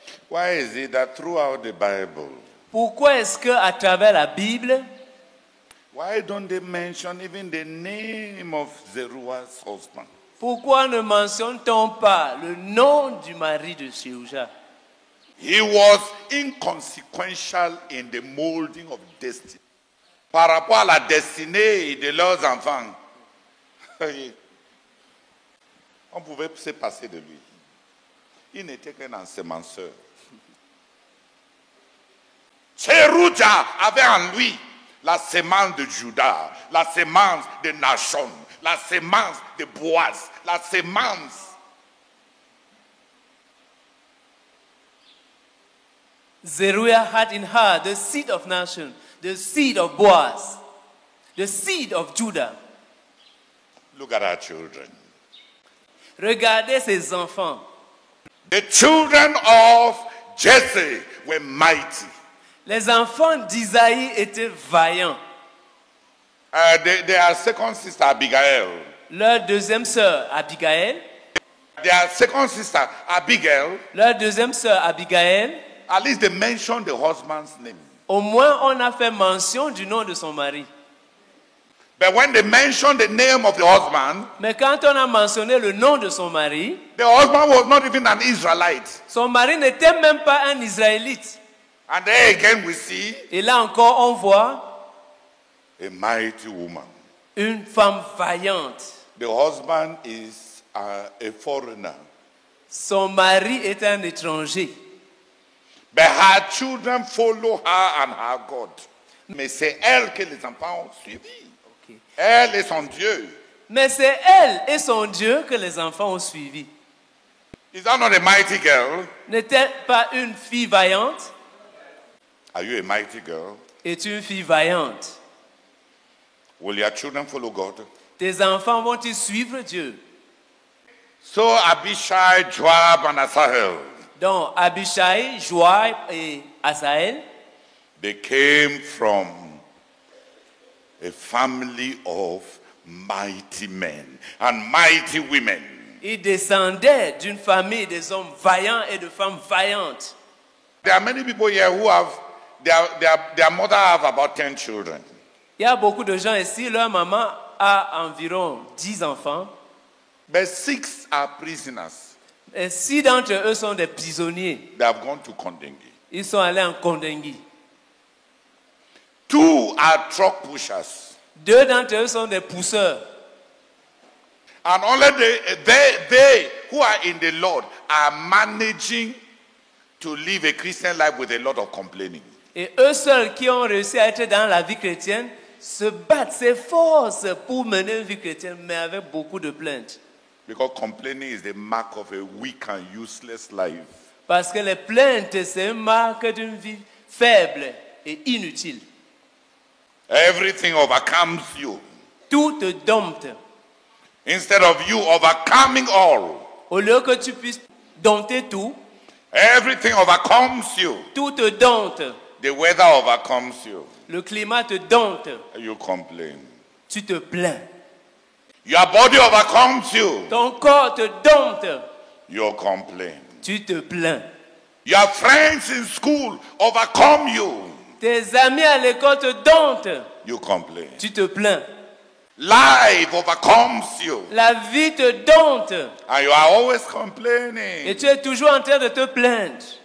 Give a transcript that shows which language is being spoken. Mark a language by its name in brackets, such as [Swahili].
[English] why is it that throughout the Bible, [French] pourquoi est-ce qu'à travers la Bible, [English] why don't they mention even the name of Zeruah's husband? [French] pourquoi ne mentionne-t-on pas le nom du mari de Tserouja? [English] He was inconsequential in the molding of destiny. [French] Par rapport à la destinée de leurs enfants, on pouvait se passer de lui. Il n'était qu'un ensemenceur. Tserouja avait en lui la sémence de Juda, la sémence de Nachon, la sémence de Boaz, la sémence. [English] Zeruiah had in her the seed of Nashon, the seed of Boaz, the seed of Judah. Look at our children. [French] Regardez ses enfants. [English] The children of Jesse were mighty. [French] Les enfants d'Isaïe étaient vaillants. [English] Their second sister Abigail. [French] Leur deuxième sœur, Abigail. [English] Their second sister Abigail. [French] Leur deuxième sœur, Abigail. [English] At least they mentioned the husband's name. [French] Au moins, on a fait mention du nom de son mari. [English] But when they mentioned the name of the husband, [French] Mais quand on a mentionné le nom de son mari, [English] the husband was not even an Israelite. [French] son mari n'était même pas un Israélite. [English] And there again we see [French] Et là encore, on voit [English] a mighty woman. [French] une femme vaillante. [English] The husband is a foreigner. [French] Son mari est un étranger. [English] But her children follow her and her God. [French] Mais c'est elle que les enfants ont suivi. [English] Okay. [French] Elle et son Dieu. Mais c'est elle et son Dieu que les enfants ont suivi. [English] Is that not a mighty girl? [French] N'est-elle pas une fille vaillante? [English] Are you a mighty girl? [French] Es-tu une fille vaillante? [English] Will your children follow God? [French] Tes enfants vont-ils suivre Dieu? [English] So Abishai, Joab, and Asahel, [French] Donc, Abishai, Joab et Asaël, [English] they came from a family of mighty men and mighty women. [French] ils descendaient d'une famille des hommes vaillants et de femmes vaillantes. [English] There are many people here who have, their mother have about 10 children. [French] Il y a beaucoup de gens ici, leur maman a environ 10 enfants, [English] But 6 are prisoners. [French] Et 6 d'entre eux sont des prisonniers. [English] They have gone to Kondengi. [French] Ils sont allés en Kondengi. [English] 2 are truck pushers. [French] 2 d'entre eux sont des pousseurs. [English] And only they who are in the Lord are managing to live a Christian life with a lot of complaining. [French] Et eux seuls qui ont réussi à être dans la vie chrétienne se battent, s'efforcent pour mener une vie chrétienne, mais avec beaucoup de plaintes. [English] Because complaining is the mark of a weak and useless life. [French] Parce que les plaintes, c'est une marque d'une vie faible et inutile. [English] Everything overcomes you. [French] Tout te dompte. [English] Instead of you overcoming all, [French] Au lieu que tu puisses dompter tout, [English] everything overcomes you. [French] tout te dompte. [English] The weather overcomes you. [French] Le climat te dompte. [English] You complain. [French] Tu te plains. [English] Your body overcomes you. [French] Ton corps te dompte. [English] You complain. [French] Tu te plains. [English] Your friends in school overcome you. [French] Tes amis à l'école te domptent. [English] You complain. [French] Tu te plains. [English] Life overcomes you. [French] La vie te dompte. [English] And you are always [French] Et [English] complaining. [French] tu es toujours en train de te plaindre.